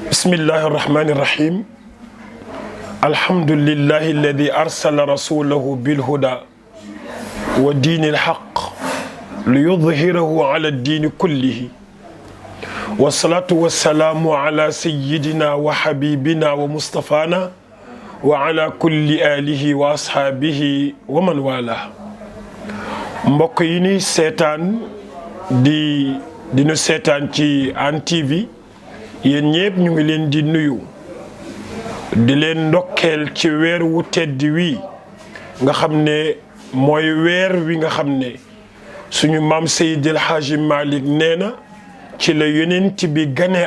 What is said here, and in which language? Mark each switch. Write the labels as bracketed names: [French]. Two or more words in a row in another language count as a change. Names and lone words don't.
[Arabic] بسم الله الرحمن الرحيم الحمد لله الذي أرسل رسوله بالهدى ودين الحق ليظهره على الدين كله والصلاة والسلام على سيدنا وحبيبنا ومصطفانا وعلى كل آله وأصحابه ومن والاه [Wolof] mbokk yi ni seetaan di nu seetaan ci Hann TV yéen ñëpp ñu ngi leen di nuyu di leen ndokkeel ci weer wu tedd wi nga xam ne mooy weer wi nga xam ne suñu maam Seydi El Hadji Malick nee na ci la yonent bi ganee